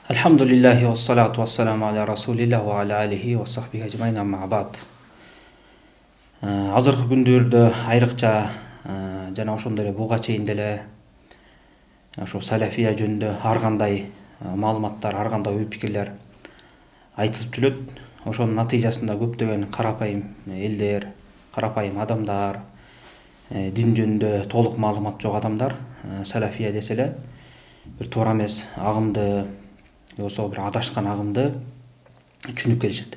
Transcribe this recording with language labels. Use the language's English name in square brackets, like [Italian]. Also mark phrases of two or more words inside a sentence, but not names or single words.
[Arabic] الحمد لله والصلاة والسلام على رسول الله وعلى آله وصحبه أجمعين أما بعد. [Kyrgyz] Азыркы күндөрдө айрыкча жана ошондой эле буга чейин деле ошо салафия жөнүндө ар кандай маалыматтар, ар кандай ой пикирлер айтылып жүрөт. Ошонун натыйжасында көптөгөн карапайым элдер, карапайым адамдар, дин жөнүндө толук маалымат жок адамдар салафия десе эле бир туура эмес агымды, болсо бир адашкан агымды түшүнүп келишет.